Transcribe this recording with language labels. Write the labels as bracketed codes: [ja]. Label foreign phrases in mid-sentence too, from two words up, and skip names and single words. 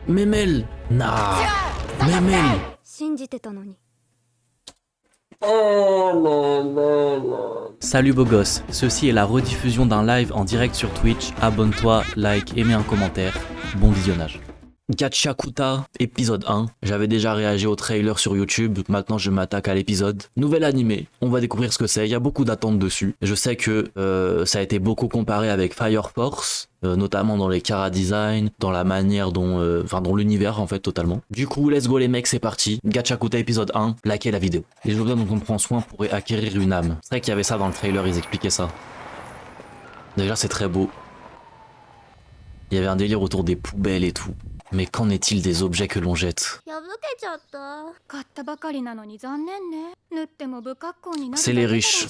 [ja] Memel. Nah. Memel. 信じてたのに。 [fr] Salut beau gosse, ceci est la rediffusion d'un live en direct sur Twitch. Abonne-toi, like et mets un commentaire. Bon visionnage. Gachakuta, épisode 1. J'avais déjà réagi au trailer sur YouTube, maintenant je m'attaque à l'épisode. Nouvel animé, on va découvrir ce que c'est, il y a beaucoup d'attentes dessus. Je sais que ça a été beaucoup comparé avec Fire Force, notamment dans les chara design, dans la manière dont... dans l'univers en fait totalement. Du coup, [en] let's go [fr] les mecs, c'est parti. Gachakuta épisode 1, likez la vidéo. Les objets dont on prend soin pourraient acquérir une âme. C'est vrai qu'il y avait ça dans le trailer, ils expliquaient ça. Déjà c'est très beau. Il y avait un délire autour des poubelles et tout. Mais qu'en est-il des objets que l'on jette? C'est les riches.